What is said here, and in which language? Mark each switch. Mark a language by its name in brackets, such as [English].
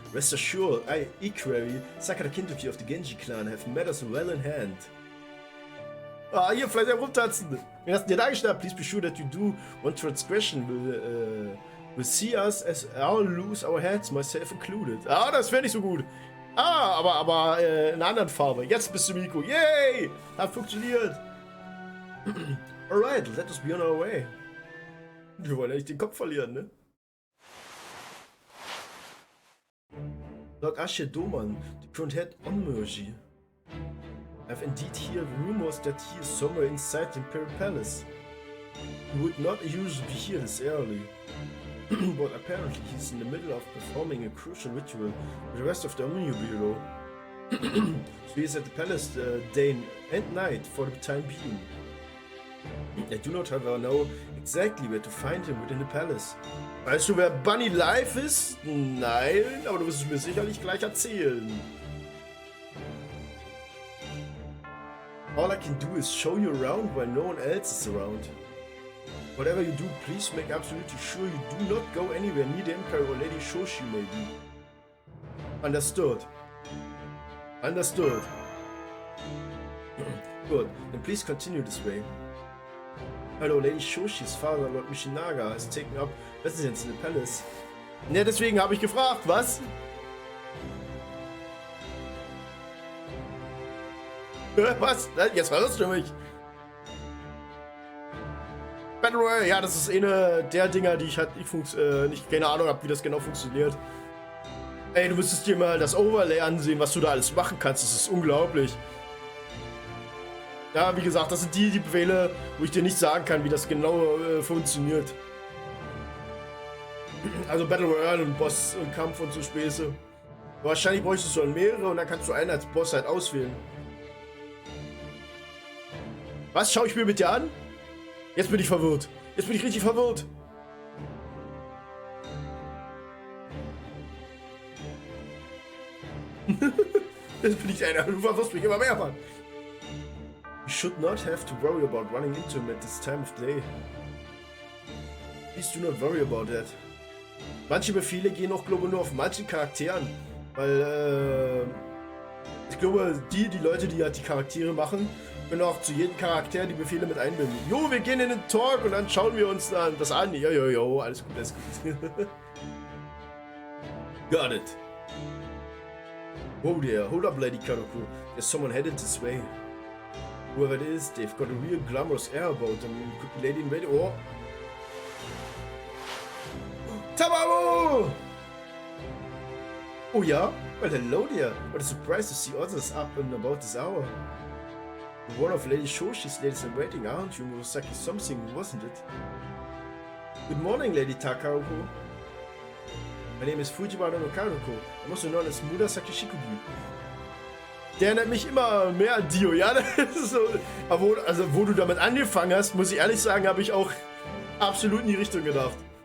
[English] Rest assured, I, Equerry, Sakata Kintoki of the Genji clan, have matters well in hand. [German] Ah, hier, vielleicht herumtanzen. Wen hast du dir da geschnappt? [English] Please be sure that you do one transgression will see us as all lose our heads, myself included. [German] Ah, das wäre nicht so gut. Ah, aber in einer anderen Farbe. Jetzt bist du Miko. Yay! Hat funktioniert. [English] Alright, let us be on our way. [German] Wir wollen ja nicht den Kopf verlieren, ne? [English] Lord Ashe Doman, the current head Onmergy. I've indeed heard rumors that he is somewhere inside the Imperial Palace. He would not usually be here this early. But apparently he's in the middle of performing a crucial ritual with the rest of the Omni Bureau. So he's at the palace day and night for the time being. I do not, however, know exactly where to find him within the palace. [German] Weißt du, wer Bunny Life ist? Nein, aber du wirst es mir sicherlich gleich erzählen. [English] All I can do is show you around while no one else is around. Whatever you do, please make absolutely sure you do not go anywhere near the Emperor or Lady Shoshi may be. Understood. Understood. Good, then please continue this way. Hello, Lady Shoshi's father, Lord Michinaga, has taken up residence in the palace. [German] Ne, deswegen habe ich gefragt, was? Was? Jetzt verwirrst du mich. Battle Royale, ja, das ist eine der Dinger, die ich halt nicht keine Ahnung habe, wie das genau funktioniert. Ey, du müsstest dir mal das Overlay ansehen, was du da alles machen kannst. Das ist unglaublich. Ja, wie gesagt, das sind die Befehle, wo ich dir nicht sagen kann, wie das genau funktioniert. Also Battle Royale und Boss und Kampf und so Späße. Wahrscheinlich bräuchtest du dann mehrere und dann kannst du einen als Boss halt auswählen. Was? Schau ich mir mit dir an? Jetzt bin ich verwirrt. Jetzt bin ich richtig verwirrt. Jetzt bin ich einer. Du verwirrst mich immer mehr, Mann. [English] You should not have to worry about running into him at this time of day. Please do not worry about that. [German] Manche Befehle gehen auch, glaube ich, nur auf manchen Charakteren. Weil, ich glaube, die Leute, die halt die Charaktere machen, können auch zu jedem Charakter die Befehle mit einbinden. Jo, wir gehen in den Talk und dann schauen wir uns dann das an. Jo, alles gut, alles gut. [English] Got it. Whoa there, hold up, Lady Karoko. There's someone headed this way. Whoever it is, they've got a real glamorous air about them. Could be Lady in Waiting. Oh! Tamamo! Oh yeah? Well, hello there. What a surprise to see others up and about this hour. One of Lady Shoshi's ladies in waiting, aren't you? Murasaki something, wasn't it? Good morning, Lady Takaroko. My name is Fujiwara no Karoko. I'm also known as Murasaki Shikubu. [German] Der erinnert mich immer mehr an Dio, ja? Das ist so, aber wo du damit angefangen hast, muss ich ehrlich sagen, habe ich auch absolut in die Richtung gedacht.